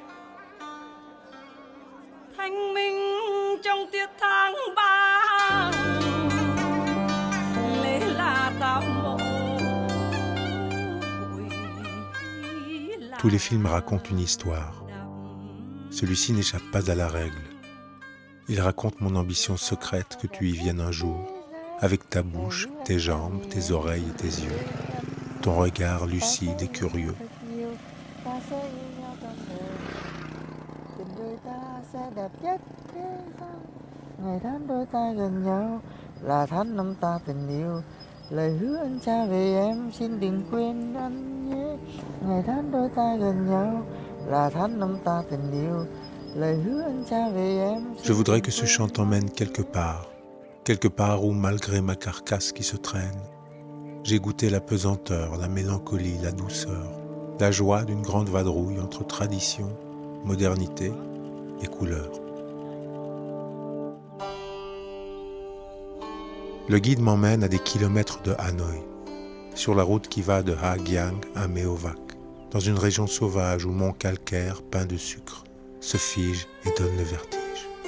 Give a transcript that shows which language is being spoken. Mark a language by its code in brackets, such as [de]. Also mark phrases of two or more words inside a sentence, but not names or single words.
[fr] Tous les films racontent une histoire. Celui-ci n'échappe pas à la règle. Il raconte mon ambition secrète que tu y viennes un jour, avec ta bouche, tes jambes, tes oreilles et tes yeux, ton regard lucide et curieux. [vi] Lời hứa anh cha về em xin đừng quên anh nhé. Ngày tháng đôi ta gần nhau là tháng năm ta tình yêu. Lời hứa anh cha về em. [fr] Je voudrais que ce chant t'emmène quelque part où, malgré ma carcasse qui se traîne, j'ai goûté la pesanteur, la mélancolie, la douceur, la joie d'une grande vadrouille entre tradition, modernité et couleur. Le guide m'emmène à des kilomètres de Hanoï, sur la route qui va de Ha Giang à Meo Vac, dans une région sauvage où mon calcaire, peint de sucre, se fige et donne le vertige.